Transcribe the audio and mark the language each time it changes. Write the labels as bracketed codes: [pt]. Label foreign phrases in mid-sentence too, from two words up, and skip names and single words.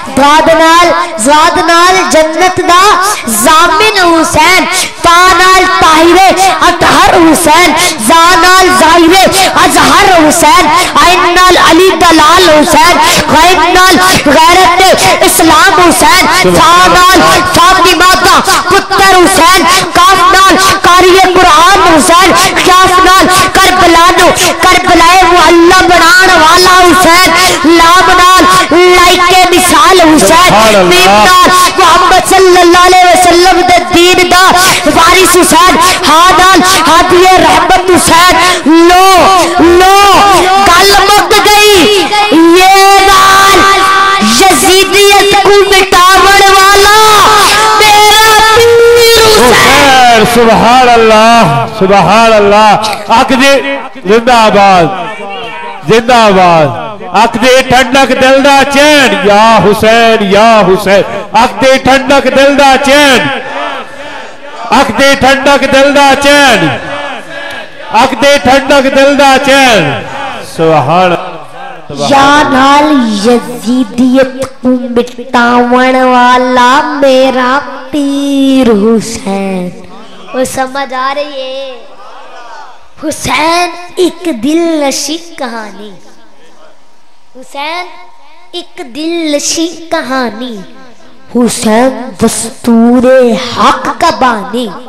[pa] ضاد نال جنت دا ضامن حسین، طا نال طاہر اطہر حسین، ظا نال ظاہر ازہر حسین، عین نال علی دلال حسین، غیر نال غیرت اسلام حسین، فا نال فاطمہ دا پتر حسین، قاف نال قاری قرآن حسین، کاف نال कारिए कुरान हुसैन, काफ नाल کربلائے معلیٰ بنان والا حسین، لام نال لائق مثال حسین، میم نال محمد [ar] صلى الله عليه وسلم [pa] دے دین دا وارث حسین، ہا نال ہادی رحمت حسین. لو لو گل مک گئی. یے نال یزیدیت کو مٹاون والا میرا پیر حسین. [ar] سبحان الله سبحان الله. [pa] آکھدے زندہ باد زندہ باد. آکھدے ٹھنڈک دل دا چین یا حسین یا حسین. آکھدے ٹھنڈک دل دا چین، آکھدے ٹھنڈک دل دا چین، آکھدے ٹھنڈک دل دا چین. सुबहान یا نال یزیدیت کو مٹاون والا میرا پیر حسین. [ur] وہ سمجھ آ رہی ہے? حسین ایک دل نشیں کہانی، حسین ایک دل نشیں کہانی، حسین دستور حق کا بانی,